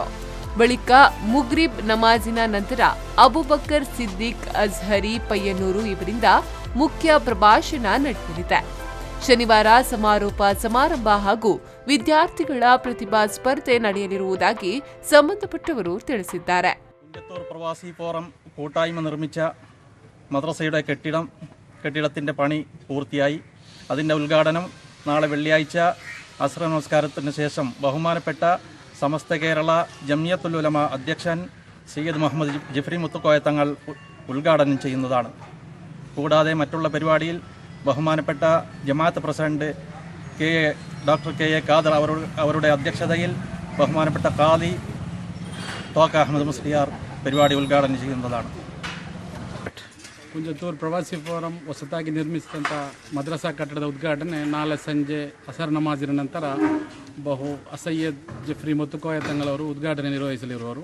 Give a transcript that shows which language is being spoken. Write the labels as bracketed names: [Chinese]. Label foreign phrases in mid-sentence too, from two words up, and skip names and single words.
[Kannada] ಬಳಿಕ ಮುಗ್ರಿಬ್ ನಮಾಜಿನ ನಂತರ ಅಬುಬಕರ್ ಸಿದ್ದಿಕ್ ಅಜ್ಹರಿ ಪಯ್ಯನೂರು ಇವರಿಂದ ಮುಖ್ಯ ಪ್ರಭಾಷಣ ನಡೆಯಲಿದೆ. ಶನಿವಾರ ಸಮಾರೋಪ ಸಮಾರಂಭ ಹಾಗೂ ವಿದ್ಯಾರ್ಥಿಗಳ ಪ್ರತಿಭಾ ಸ್ಪರ್ಧೆ ನಡೆಯಲಿರುವುದಾಗಿ ಸಂಬಂಧಪಟ್ಟವರು ತಿಳಿಸಿದ್ದಾರೆ. [Malayalam] പ്രവാസി ഫോറം കൂട്ടായ്മ നിർമ്മിച്ച മദ്രസയുടെ കെട്ടിടത്തിന്റെ പണി പൂർത്തിയായി. അതിന്റെ ഉദ്ഘാടനം നാളെ വെള്ളിയാഴ്ച അസ്ർ നമസ്കാരത്തിന് ശേഷം ബഹുമാനപ്പെട്ട സമസ്ത കേരള ജമിയത്തുൽ ഉലമ അധ്യക്ഷൻ സയ്യിദ് മുഹമ്മദ് ജിഫ്രി മുത്തുക്കോയ തങ്ങൾ ഉദ്ഘാടനം ചെയ്യുന്നതാണ്. കൂടാതെ മറ്റുള്ള പരിപാടിയിൽ ബഹുമാനപ്പെട്ട ജമാഅത്ത് പ്രസിഡന്റ് ഡോക്ടർ കെ എ ഖാദർ അവരുടെ അധ്യക്ഷതയിൽ ബഹുമാനപ്പെട്ട ഖാദി ತ್ವಾಖಾ ಅಹ್ಮದ್ ಮುಸ್ಲಿಯಾರ್ ಪರಿಪಾಡಿ ಉದ್ಘಾಟನೆ ചെയ്യുന്നതാണ്. [Kannada] ಕುಂಜತ್ತೂರು ಪ್ರವಾಸಿ ಫೋರಂ ಹೊಸತಾಗಿ ನಿರ್ಮಿಸಿದಂಥ ಮದ್ರಸಾ ಕಟ್ಟಡದ ಉದ್ಘಾಟನೆ ನಾಳೆ ಸಂಜೆ ಅಸರ್ ನಮಾಜಿನ ನಂತರ ಅಸಯ್ಯದ್ ಜಿಫ್ರಿ ಮುತ್ತುಕೋಯ ತಂಗಳವರು ಉದ್ಘಾಟನೆ ನಿರ್ವಹಿಸಲಿರುವರು.